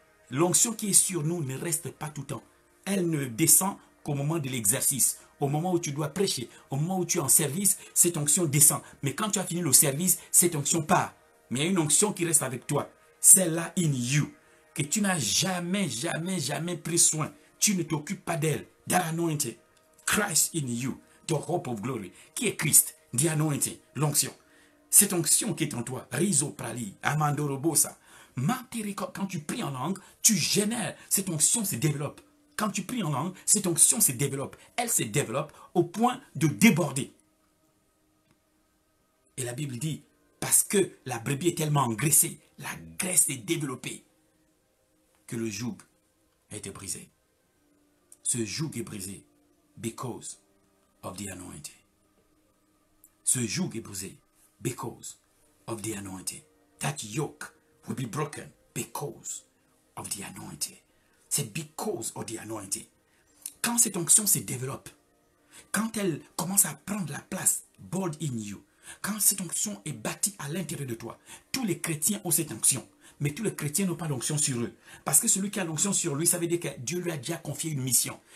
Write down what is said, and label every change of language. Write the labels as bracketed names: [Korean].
[French] L'onction qui est sur nous ne reste pas tout le temps. Elle ne descend qu'au moment de l'exercice. Au moment où tu dois prêcher, au moment où tu es en service, cette onction descend. Mais quand tu as fini le service, cette onction part. Mais il y a une onction qui reste avec toi. Celle-là [English] in you, [French] que tu n'as jamais pris soin. Tu ne t'occupes pas d'elle. [English] That anointing. Christ in you, the hope of glory. [French] Qui est Christ? [English] The anointing, [French] l'onction. Cette onction qui est en toi, Rizo Prali, Amandorobosa, quand tu pries en langue, tu génères, cette onction se développe. Quand tu pries en langue, cette onction se développe. Elle se développe au point de déborder. Et la Bible dit, parce que la brebis est tellement engraissée, la graisse est développée, que le joug a été brisé. Ce joug est brisé [English] because of the anointing. [French] Ce joug est brisé [English] because of the anointing. That yoke will be broken because of the anointing. [French] C'est [English] because of the anointing. [French] Quand cette onction se développe, quand elle commence à prendre la place, [English] bold in you, [French] Quand cette onction est bâtie à l'intérieur de toi, tous les chrétiens ont cette onction. Mais tous les chrétiens n'ont pas d'onction sur eux. Parce que celui qui a l'onction sur lui, ça veut dire que Dieu lui a déjà confié une mission.